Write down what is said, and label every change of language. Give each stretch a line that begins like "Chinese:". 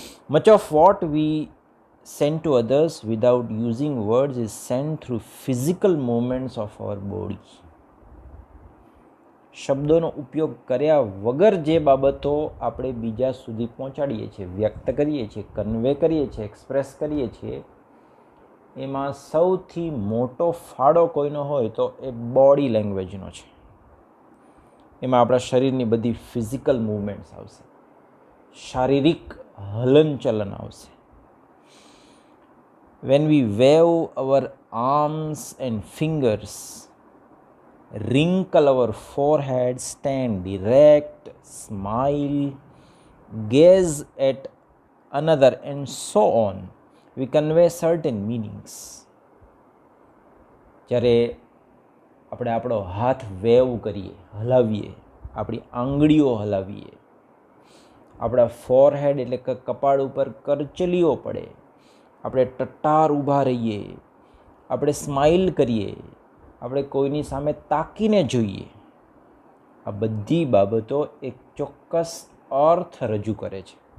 English: Much of what we sent to others without using words is sent through physical movements of our body.
Gujarati: શબ્દોનો ઉપયોગ કર્યા વગર જે બાબતો આપણે બીજા સુધી પહોંચાડીએ છીએ, વ્યક્ત કરીએ છીએ, કન્વે કરીએ છીએ, એક્સપ્રેસ કરીએ છીએ, એમાં સૌથી મોટો ફાળો કોઈનો હોય તો એ બોડી લેંગ્વેજનો છે. એમાં આપણા શરીરની બધી ફિઝિકલ મૂવમેન્ટ્સ આવશે, શારીરિક હલનચલન આવશે.
English: When we wave our arms and fingers, wrinkle our forehead, stand erect, smile, gaze at another, and so on, we convey certain meanings.
Gujarati: જ્યારે આપણે આપણો હાથ વેવ કરીએ, હલાવીએ, આપણી આંગળીઓ હલાવીએ, આપણા ફોરહેડ એટલે કે કપાળ ઉપર કરચલીઓ પડે, આપણે ટટ્ટાર ઊભા રહીએ, આપણે સ્માઇલ કરીએ, આપણે કોઈની સામે તાકીને જોઈએ, આ બધી બાબતો એક ચોક્કસ અર્થ રજૂ કરે છે.